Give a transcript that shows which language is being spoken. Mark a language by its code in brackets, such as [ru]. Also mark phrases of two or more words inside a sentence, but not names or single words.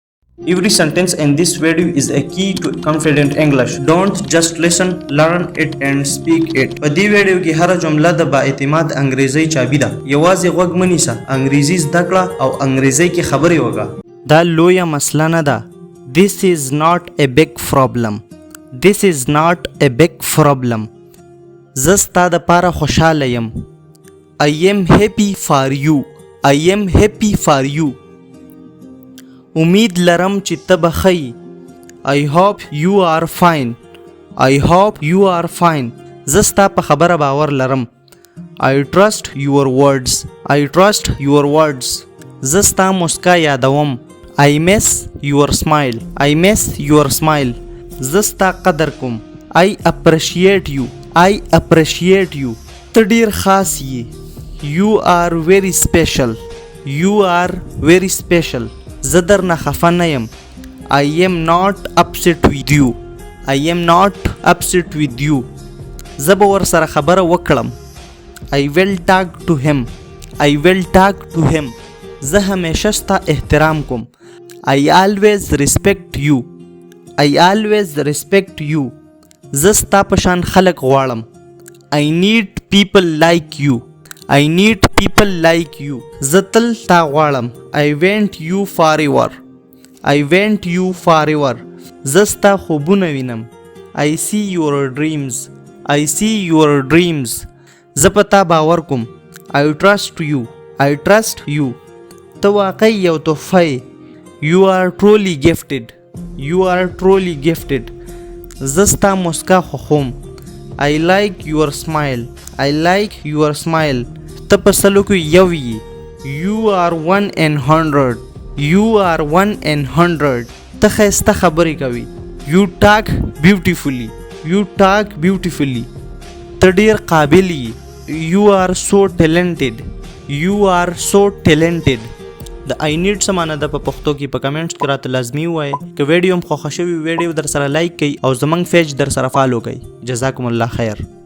[en] Every sentence in this video is a key to confident English. Don't just listen, learn it and speak it. [ps] په دې ویډیو کې هر جمله د با اعتماد انګریزي چابي ده. یوازې غوږ مه نیسه، انګریزي زده کړه او انګریزي کې خبرې وکړه. دا لویه مسله نه ده. [en] This is not a big problem. This is not a big problem. [ps] زه ستا دپاره خوشحاله یم. [en] I am happy for you. I am happy for you. [ps] امید لرم چې ته به ښه [en] I hope you are fine. I hope you are fine. [ps] زه ستا په خبره باور لرم. [en] I trust your words. I trust your words. [ps] زه ستا مسکا یادوم. [en] I miss your smile. I miss your smile. [ps] زه ستا قدر کوم. [en] I appreciate you. I appreciate you. [ps] ته ډېر خاص یې. [en] You are very special. You are very special. [ps] زه درنه خفه نه یم. [en] I am not upset with you. I am not upset with you. [ps] زه به ورسره خبره وکړم. [en] I will talk to him. I will talk to him. [ps] زه همیشه ستا احترام کوم. [en] I always respect you. I always respect you. [ps] زه ستا په شان خلک غواړم. [en] I need people like you. I need people like you. [ps] زه تل تا غواړم. [en] I want you forever. I want you forever. [ps] زه ستا خوبونه وینم. [en] I see your dreams. I see your dreams. [ps] زه په تا باور کوم. [en] I trust you. I trust you. [ps] ته واقعي یو تحفه یې. [en] You are truly gifted. You are truly gifted. [ps] زه ستا مسکا خوښوم. [en] I like your smile. I like your smile. [ps] ته په سلو کې یو یې. [en] You are 1 in 100. You are 1 in 100. [ps] ته ښایسته خبرې کوي. [en] You talk beautifully. You talk beautifully. [ps] ته ډېر قابل یې. [en] You are so talented. You are so talented. [ps] د [en] I need [ps] څه معنی ده په پښتو کې په کمنټس کې راته لازمي ووایئ. که ویډیو هم خوښه شوي ویډیو در سره لایک کړئ او زموږ پیج در سره فالو کړئ. [ar] جزاکم الله خیر.